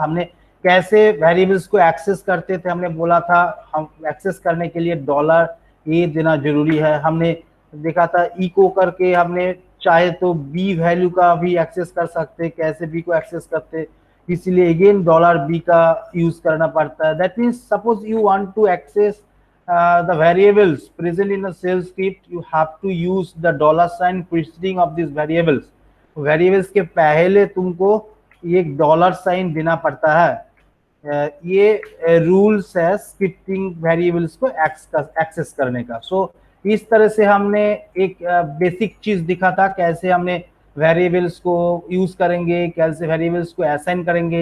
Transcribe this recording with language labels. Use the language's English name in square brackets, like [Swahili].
[Hindi] हमने कैसे वेरिएबल्स को एक्सेस करते थे, हमने बोला था हम एक्सेस करने के लिए डॉलर ए देना जरूरी है। हमने देखा था इको करके हमने चाहे तो बी वैल्यू का भी एक्सेस कर सकते, कैसे बी को एक्सेस करते, इसलिए अगेन डॉलर बी का यूज करना पड़ता है। [English] That means suppose you want to access the variables present in a shell script, you have to use the dollar sign preceding of these variables. [Hindi] variables के पहले तुमको एक डॉलर साइन देना पड़ता है। ये रूल्स है स्क्रिप्टिंग वेरिएबल्स को एक्सेस करने का। सो इस तरह से हमने एक बेसिक चीज दिखा था, कैसे हमने वेरिएबल्स को यूज करेंगे, कैसे वेरिएबल्स को असाइन करेंगे।